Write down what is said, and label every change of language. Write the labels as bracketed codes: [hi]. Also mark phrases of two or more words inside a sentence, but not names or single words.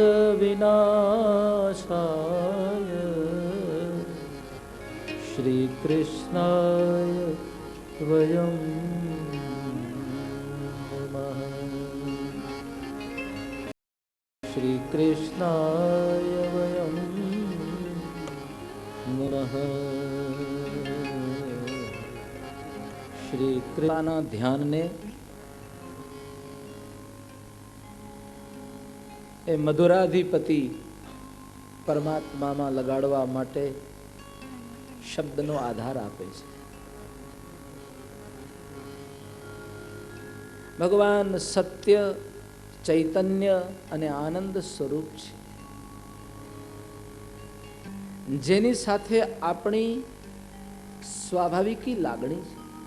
[sa] विनाशाय श्री कृष्णाय वयं नमः श्री कृष्णाय वयं नमः [gu] श्री कृष्णના ધ્યાનને એ મધુરાધિપતિ પરમાત્મામાં લગાડવા માટે શબ્દનો આધાર આપે છે. ભગવાન સત્ય, ચૈતન્ય અને આનંદ સ્વરૂપ છે, જેની સાથે આપણી સ્વાભાવિકી લાગણી છે.